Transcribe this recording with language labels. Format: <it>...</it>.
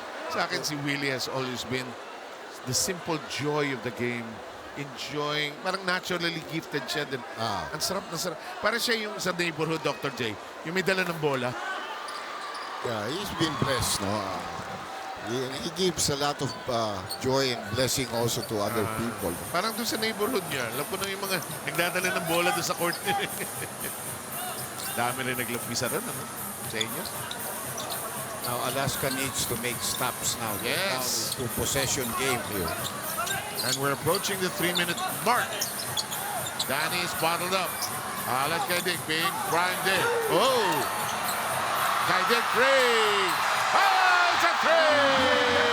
<tl>Sa akin,</tl> <en>si Willie has always been the simple joy of the game.</en> <tl>Enjoying, parang naturally gifted siya din. Ang sarap na sarap. Parang siya yung sa neighborhood, Dr. J. Yung may dala ng bola.</tl> <en>Yeah, he's been blessed, no? He gives a lot of joy and blessing also to other people.</en> <tl>Parang doon sa neighborhood niya. Alam ko na yung mga nagdadala ng bola doon sa court niya. Dami rin naglapisa rin, ano? Sa inyo.</tl> <en>Now Alaska needs to make stops now. Yes. Now to possession game here. And we're approaching the 3-minute mark. Danny is bottled up. Alan Kaidik being primed in. Oh! Kaidik three! Oh, it's a three!</en>